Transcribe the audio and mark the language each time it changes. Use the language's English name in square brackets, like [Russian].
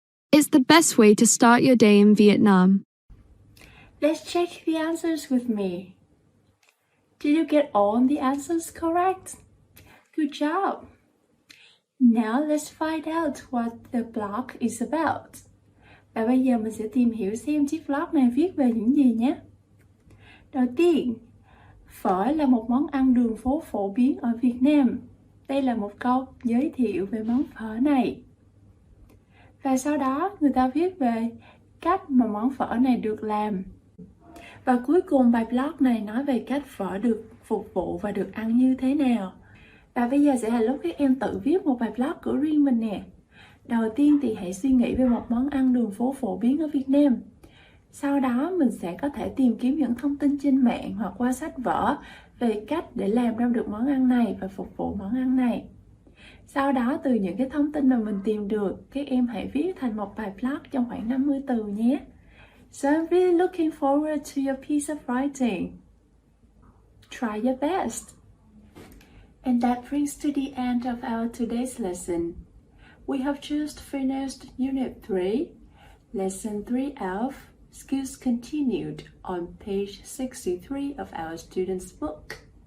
[English] It's the best way to start your day in Vietnam. Let's check the answers with me. Did you get all the answers correct? Good job! Now let's find out what the blog is about. [Vietnamese] Và bây giờ mình sẽ tìm hiểu xem chiếc vlog này viết về những gì nhé. Đầu tiên, phở là một món ăn đường phố phổ biến ở Việt Nam. Đây là một câu giới thiệu về món phở này. Và sau đó người ta viết về cách mà món phở này được làm. Và cuối cùng bài blog này nói về cách phở được phục vụ và được ăn như thế nào. Và bây giờ sẽ là lúc các em tự viết một bài blog của riêng mình nè. Đầu tiên thì hãy suy nghĩ về một món ăn đường phố phổ biến ở Việt Nam. Sau đó mình sẽ có thể tìm kiếm những thông tin trên mạng hoặc qua sách vở về cách để làm ra được món ăn này và phục vụ món ăn này. Sau đó từ những cái thông tin mà mình tìm được, các em hãy viết thành một bài blog trong khoảng 50 từ nhé. [English] So I'm really looking forward to your piece of writing. Try your best. And that brings to the end of our today's lesson. We have just finished Unit 3, Lesson 3F, Skills Continued on page 63 of our student's book.